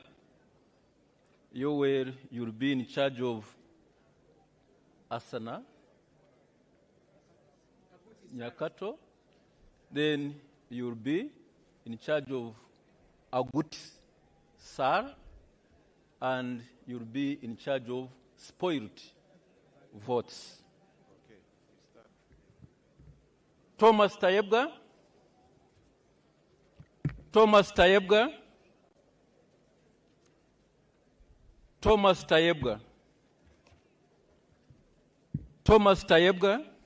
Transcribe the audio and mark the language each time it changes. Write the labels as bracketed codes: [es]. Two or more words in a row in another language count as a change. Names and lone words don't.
[en] You'll be in charge of Asana Nyakato. Then you'll be in charge of Agut Sar, and you'll be in charge of spoiled votes. Okay, Thomas Tayebga. Thomas Tayebga. Thomas Tayebga. Thomas Tayebga.